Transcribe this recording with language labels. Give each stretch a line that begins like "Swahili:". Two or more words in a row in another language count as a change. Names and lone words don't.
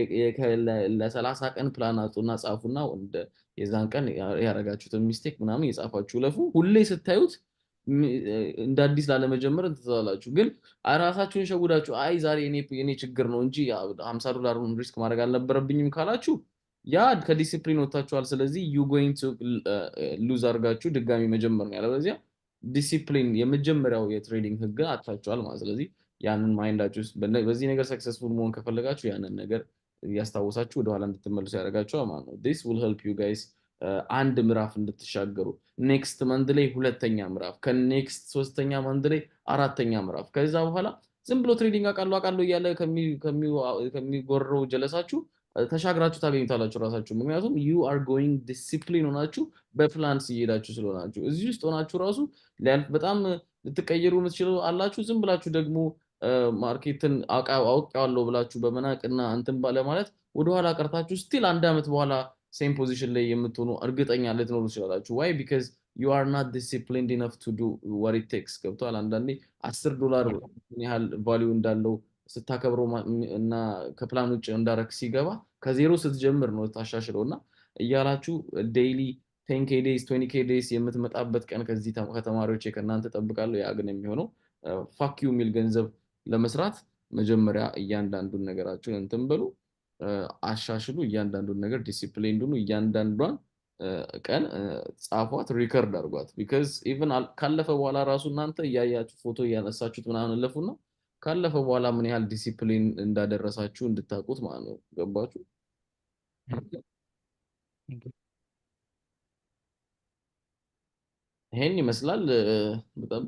Amharic: ለ30 ቀን ፕላን አውጡና ጻፉና የዛን ቀን ያረጋችሁትን ሚስቴክ ምናምን የጻፋችሁ ለፉ ሁሌ ስታዩት እንደ አዲስ ላለመጀመር እንትዛላችሁ። ግን ራሳችሁን ሸጉዳችሁ አይ ዛሬ እኔ ችግር ነው እንጂ $50 ሪስክ ማድረግ አልነበረብኝም ካላችሁ ያ ከዲሲፕሊን ወጣችኋል። ስለዚህ
English: you going to lose
Amharic: አርጋችሁ ድጋሚ መጀመር ነው። ያለበለዚያ ዲሲፕሊን የመጀመሪያው የትሬዲንግ ህግ አጣችኋል ማለት። ስለዚህ ያንን ማይንዳችሁ በዚህ ነገር ሰክሰስፉል መሆን ከፈለጋችሁ ያንን ነገር ያስታውሳችሁ ወደ ኋላ እንድትመለሱ ያደርጋችኋል ማለት ነው።
English: this will help you guys
Amharic: አንድ ምዕራፍ እንድትሻገሩ
English: next month
Amharic: ላይ ሁለተኛ ምዕራፍ ከኔክስት ሶስተኛ መንዝ ላይ አራተኛ ምዕራፍ ከዛ በኋላ ዝም ብሎ ትሬዲንግ አቃሉ እያለ ከሚጎረው ጀለሳችሁ ተሻግራችሁ ታገኙታላችሁ ራሳችሁ። ምክንያቱም
English: you are going discipline
Amharic: ሆናችሁ በፕላንስ እየሄዳችሁ ስለሆናችሁ እዚህ ውስጥ ሆናችሁ ራሱ በጣም ልትቀየሩ የምትችሉ አላችሁ። ዝም ብላችሁ ደግሞ ማርኬትን አውቃለሁ ብላችሁ በመናቅና እንትን ባለ ማለት ወደ ኋላ ቀርታችሁ ስቲል አንድ አመት በኋላ ሴም ፖዚሽን ላይ የምትሆኑ እርግጠኛ ልትኖሩ ትችላላችሁ።
English: why because you are not disciplined enough to do what it takes
Amharic: ገብቷል። አንዳንዴ $10 ምን ያህል ቫልዩ እንዳለው ስታከብረው እና ከፕላን ውጭ እንዳረክ ሲገባ ከዜሮ ስትጀምር ነው ታሻሽለውና እያላችሁ
English: daily 10k days 20k days
Amharic: የምትመጣበት ቀን ከዚህ ከተማሪዎች ከእናንተ ተጠብቃለሁ። ያ ግን የሚሆነው
English: fuck you
Amharic: ሚል ገንዘብ ለመስራት መጀመሪያ እያንዳንዱን ነገራችሁን እንትን በሉ አሻሽሉ። እያንዳንዱን ነገር ዲሲፕሊን ሁኑ። እያንዳንዷን ቀን ጻፏት ሪከርድ አድርጓት
English: because even
Amharic: ካለፈ በኋላ ራሱ እናንተ እያያችሁ ፎቶ እያነሳችሁት ምናምን ለፉና ካለፈ በኋላ ምን ያህል ዲሲፕሊን እንዳደረሳችሁ እንድታውቁት ማለት ነው። ገባችሁ? ይሄን ይመስላል። በጣም